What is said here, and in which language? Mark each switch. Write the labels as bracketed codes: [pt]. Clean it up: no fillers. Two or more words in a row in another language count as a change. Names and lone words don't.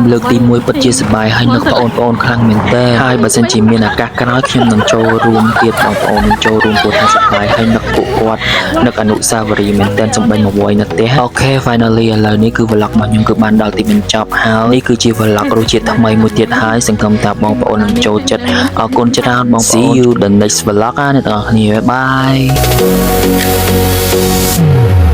[km] លើកទី1ពិតជាសប្បាយហើយនឹកបងប្អូនខ្លាំងមែនទែនហើយបើសិនជាមានឱកាសក្រោយខ្ញុំនឹងចូលរួមទៀតបងប្អូននឹងចូលរួមព្រោះថាសប្បាយហើយនឹកពួកគាត់នឹកអនុស្សាវរីយ៍មែនទែនសំបីមកវយនៅផ្ទះអូខេ finally ឥឡូវនេះគឺ vlog របស់ខ្ញុំគឺបានដល់ទីបញ្ចប់ហើយនេះគឺជា vlog រសជាតិថ្មីមួយទៀតហើយសង្ឃឹមថាបងប្អូននឹងចូលចិត្តអរគុណច្រើនបងប្អូន [en] See you the next vlog [km] អ្នកទាំងអស់គ្នាបាយ